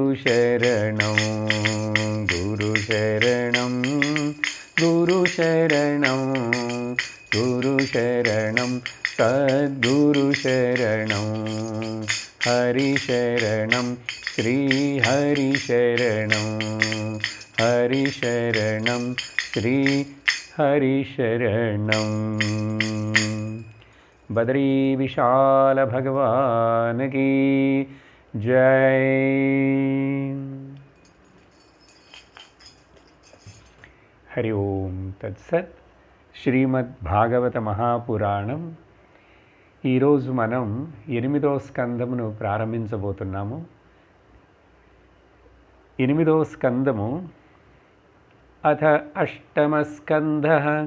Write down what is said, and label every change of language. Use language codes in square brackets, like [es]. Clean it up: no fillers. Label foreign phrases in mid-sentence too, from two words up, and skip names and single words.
[sa] शरणं गुरु शरणं गुरु शरणं गुरु शरणं सद्गुरु शरणं हरि शरणं श्री हरि शरणं हरि शरणं श्री हरि शरणं। [hi] बद्री विशाल भगवान की जय। [sa] हरि ओम तत्सत्। [te] శ్రీమద్భాగవత మహాపురాణం ఈరోజు మనం 8వ స్కందమును ప్రారంభించబోతున్నాము. 8వ స్కందము [sa] అథ అష్టమ స్కందః.